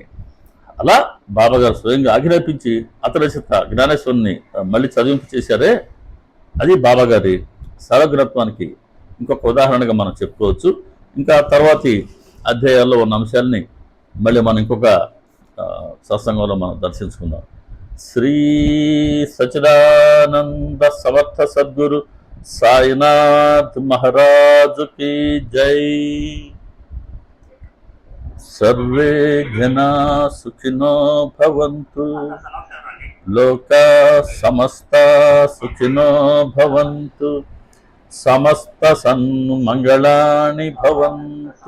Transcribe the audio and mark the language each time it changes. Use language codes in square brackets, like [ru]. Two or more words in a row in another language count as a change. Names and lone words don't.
[te] అలా బాబాగారు స్వయంగా ఆజ్ఞాపించి అతని చేత జ్ఞానేశ్వరిని మళ్ళీ చదివింపు చేశారే, అది బాబాగారి సర్వగుణత్వానికి ఇంకొక ఉదాహరణగా మనం చెప్పుకోవచ్చు. ఇంకా తర్వాతి అధ్యాయాల్లో ఉన్న అంశాలని మళ్ళీ మనం ఇంకొక సత్సంగంలో మనం దర్శించుకుందాం. శ్రీ సచిదానంద సమర్థ సద్గురు సాయినాథ్ మహారాజు [hi] की जय। [sa] सर्वे जना सुखिनो भवन्तु, लोका समस्ता सुखिनो भवन्तु, समस्त सन्मंगलानि भवन्तु।